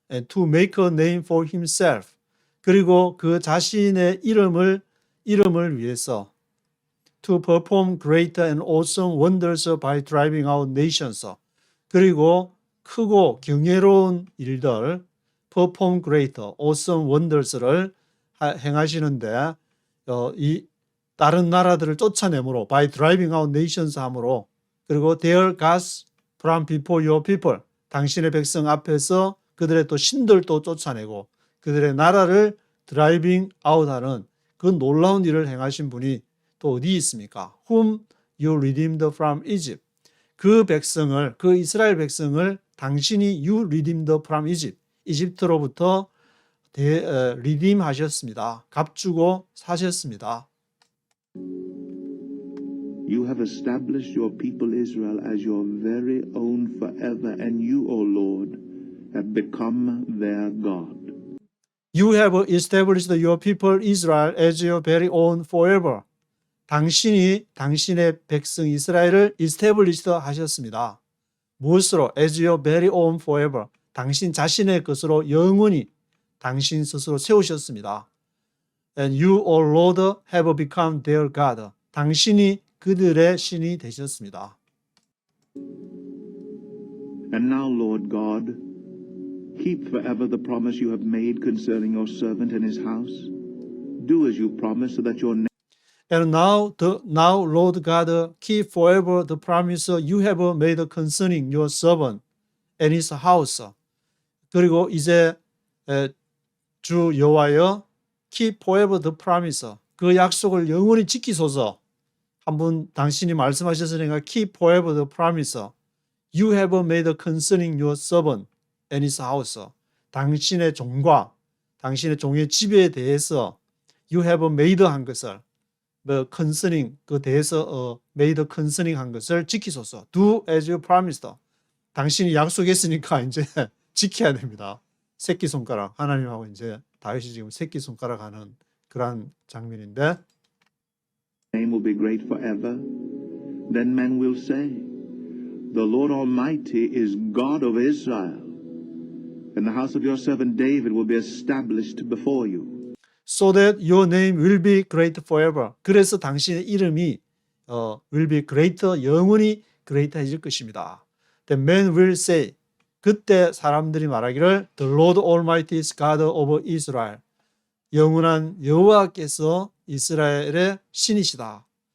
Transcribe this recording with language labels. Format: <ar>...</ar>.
<en>And to make a name for himself.</en> <ko>그리고 그 자신의 이름을 위해서</ko> <en>to perform great and awesome wonders by driving out nations.</en> <ko>그리고 크고 경이로운 일들,</ko> <en>perform great, awesome wonders</en> <ko>를 행하시는데 이 다른 나라들을 쫓아내므로</ko> <en>by driving out nations</en> <ko>함으로 그리고</ko> <en>their gods from before your people</en> <ko>당신의 백성 앞에서 그들의 또 신들도 쫓아내고 그들의 나라를 driving out 하는 그 놀라운 일을 행하신 분이 또 어디 있습니까?</ko> <en>Whom you redeemed from Egypt.</en> <ko>그 이스라엘 백성을 당신이</ko> <en>you redeemed from Egypt.</en> <ko>이집트로부터 redeem 하셨습니다. 값주고 사셨습니다.</ko> <en>You have established your people Israel as your very own forever, and you, O Lord, have become their God. You have established your people Israel as your very own forever.</en> <ko>당신이 당신의 백성 이스라엘을 established 하셨습니다. 무엇으로?</ko> <en>As your very own forever.</en> <ko>당신 자신의 것으로 영원히 당신 스스로 세우셨습니다.</ko> <en>And you, O Lord, have become their God.</en> <ko>당신이 그들의 신이 되셨습니다.</ko> <en>And now, Lord God, keep forever the promise you have made concerning your servant and his house. Do as you promised, so that your name And now, Lord God, keep forever the promise you have made concerning your servant and his house.</en> <ko>그리고 이제 주 여호와여,</ko> <en>keep forever the promise.</en> <ko>그 약속을 영원히 지키소서. 한번 당신이 말씀하셨으니까</ko> <en>keep forever the promise. You have made concerning your servant and his house.</en> <ko>당신의 종과 당신의 종의 집에 대해서</ko> <en>you have made</en> <ko>한 것을 concerning 그 대해서</ko> <en>made concerning</en> <ko>한 것을 지키소서.</ko> <en>Do as you promised.</en> <ko>당신이 약속했으니까 이제 지켜야 됩니다. 새끼손가락 하나님하고 이제 다윗이 지금 새끼손가락 하는 그런 장면인데</ko> <en>name will be great forever. Then men will say, the Lord Almighty is God of Israel, and the house of your servant David will be established before you. So that your name will be great forever.</en> <ko>그래서 당신의 이름이</ko> <en>will be great,</en> <ko>영원히 great해질 것입니다.</ko> <en>Then men will say,</en> <ko>그때 사람들이 말하기를</ko> <en>The Lord Almighty is God of Israel.</en> <ko>영원한 여호와께서 이스라엘의 신이시다.</ko>